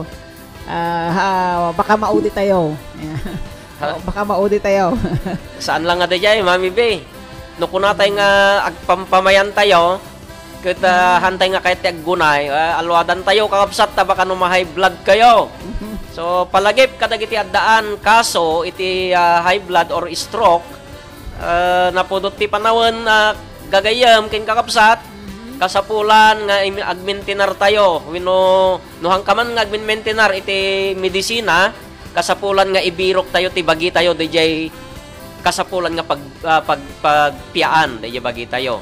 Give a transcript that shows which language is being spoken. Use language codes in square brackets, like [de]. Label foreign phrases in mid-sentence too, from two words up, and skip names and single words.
[ilo] Baka maudi tayo. Baka maudi tayo. Saan lang nga dayay, Mami B? No kunatay nga agpampamayan tayo, ket hantay nga kahit aggunay, alwadan tayo kakabsat ta baka no [en] high blood [ilo] kayo. So palagip kadagiti addaan kaso iti [en] high blood or stroke, [ilo] napudot ti panawon gagayam ken kakabsat kasapulan nga agmintinar tayo wino nuhang kaman nga agmintinar iti medisina kasapulan nga ibirok tayo ti bagi tayo DJ kasapulan nga pagpiyaan DJ bagi tayo